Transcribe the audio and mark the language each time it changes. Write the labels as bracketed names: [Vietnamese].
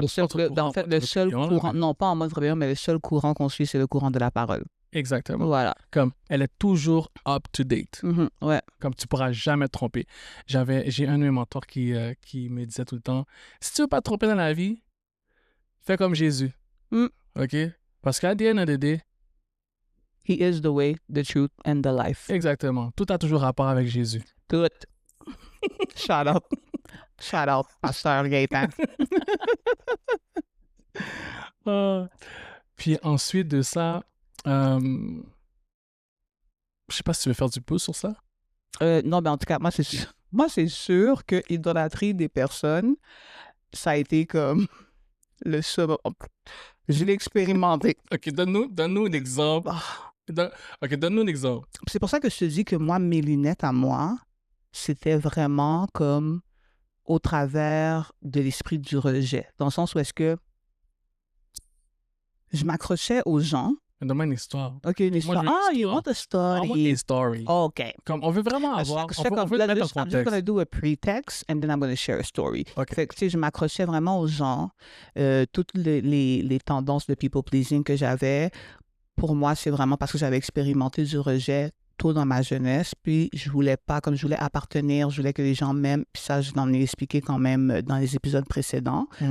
[French] le seul courant, non pas en mode rébellion, mais le seul courant qu'on suit, c'est le courant de la parole. Exactement. Voilà. Comme elle est toujours [English] up to date. [French] Ouais. Comme tu pourras jamais te tromper. J'ai un de mes mentors qui me disait tout le temps, si tu veux pas te tromper dans la vie, fais comme Jésus. [English] OK? [French] Parce qu'à [English] the end of the day, He is the way, the truth and the life. [French] Exactement. Tout a toujours rapport avec Jésus. Tout. Shout out. Shout out, Pasteur Gaëtan. Puis ensuite de ça, je sais pas si tu veux faire du pouce sur ça. Non, mais en tout cas, moi, c'est sûr que l'idolâtrie des personnes, ça a été comme le summum. Je l'ai expérimenté. OK, donne-nous un exemple OK, donne-nous un exemple. C'est pour ça que je te dis que moi, mes lunettes à moi, c'était vraiment comme au travers de l'esprit du rejet. Dans le sens où est-ce que je m'accrochais aux gens. Donne-moi une histoire. [English] OK, [French] une histoire. [English] You want a story? I want a story. OK. [French] Comme on veut vraiment avoir... [English] I'm just going to do a pretext and then I'm going to share a story. Okay. [French] Fait que, tu sais, je m'accrochais vraiment aux gens. Toutes les tendances de people pleasing que j'avais, pour moi, c'est vraiment parce que j'avais expérimenté du rejet tôt dans ma jeunesse, puis je voulais pas, comme je voulais appartenir, je voulais que les gens m'aiment, puis ça, je l'en ai expliqué quand même dans les épisodes précédents.